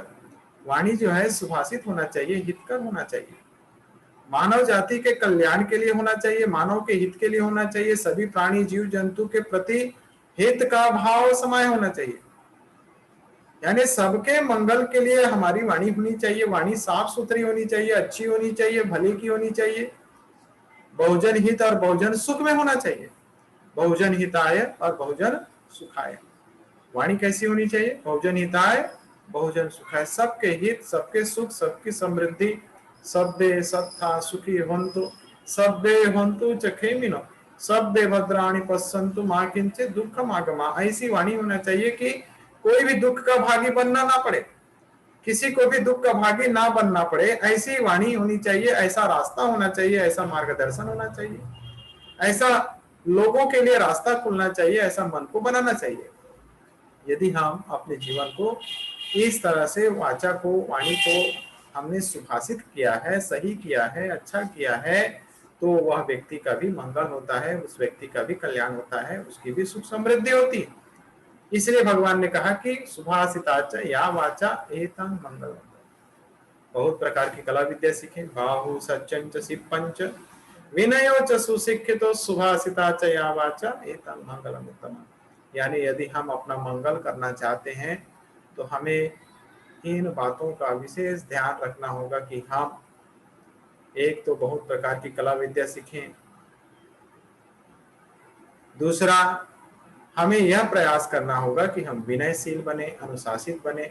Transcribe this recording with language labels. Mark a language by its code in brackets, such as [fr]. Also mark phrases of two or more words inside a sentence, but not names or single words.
[hi] वाणी जो है सुभाषित होना चाहिए, हितकर होना चाहिए, मानव जाति के कल्याण के लिए होना चाहिए, मानव के हित के लिए होना चाहिए, सभी प्राणी जीव जंतु के प्रति हित का भाव समाये होना चाहिए। यानी सबके मंगल के लिए हमारी वाणी होनी चाहिए। वाणी साफ सुथरी होनी चाहिए, अच्छी होनी चाहिए, भले की होनी चाहिए, बहुजन हित और बहुजन सुख में होना चाहिए, [pi] बहुजन हिताय और बहुजन सुखाय। [hi] वाणी कैसी होनी चाहिए? [pi] बहुजन हिताय, बहुजन सुखाय, [hi] सबके हित, सबके सुख, सबकी समृद्धि, [pi] सब्बे सत्था सुखी हन्तु, सब्बे हन्तु च खेमिनो, सब्बे भद्राणि पश्यन्तु मा किंचित दुःखम् आगमा। [hi] ऐसी वाणी होना चाहिए कि कोई भी दुख का भागी बनना ना पड़े, किसी को भी दुख का भागी ना बनना पड़े, ऐसी वाणी होनी चाहिए, ऐसा रास्ता होना चाहिए, ऐसा मार्गदर्शन होना चाहिए, ऐसा लोगों के लिए रास्ता खुलना चाहिए, ऐसा मन को बनाना चाहिए। यदि हम अपने जीवन को इस तरह से वाचा को, वाणी को हमने सुभाषित किया है, सही किया है, अच्छा किया है, तो वह व्यक्ति का भी मंगल होता है, उस व्यक्ति का भी कल्याण होता है, उसकी भी सुख समृद्धि होती है। इसलिए भगवान ने कहा कि [pi] सुभाषिताच या वाचा एतं मंगलम। [hi] बहुत प्रकार की कला विद्या सीखें, [pi] बाहु सच्चंच सिप्पंच विनयो च सुशिक्षितो सुभाषिताच या वाचा एतं मंगलम उत्तम। [hi] यानी यदि हम अपना मंगल करना चाहते हैं तो हमें इन बातों का विशेष ध्यान रखना होगा कि हम एक तो बहुत प्रकार की कला विद्या सीखें, दूसरा, हमें यह प्रयास करना होगा कि हम विनयशील बने, अनुशासित बने।